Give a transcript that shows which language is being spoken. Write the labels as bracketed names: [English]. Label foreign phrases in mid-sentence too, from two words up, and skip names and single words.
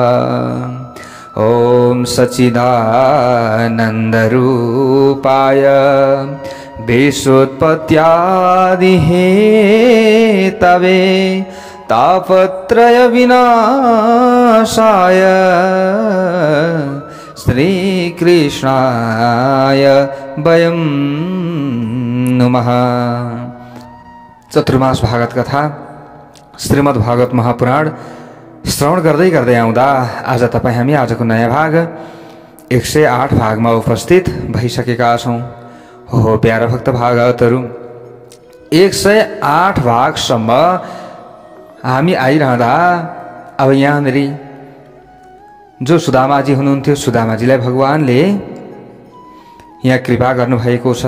[Sanskrit] ओम सच्चिदानन्दरूपाय विश्वोत्पत्त्यादिहेतवे तापत्रय विनाशाय श्रीकृष्णाय वयं नुमः। [Nepali] चतुर्मास भागवत कथा श्रीमद् भागवत महापुराण श्रवण गर्दै गर्दै आउँदा आज तपाईं हामी आजको नयाँ भाग 108 भागमा उपस्थित भइसकेका छौं। हो प्यारा भक्त भागवतहरू, 108 भागसम्म हामी आइरहँदा अब यहाँनिर जो सुदामाजी हुनुहुन्थ्यो, सुदामाजीलाई भगवानले यहाँ कृपा गर्नुभएको छ।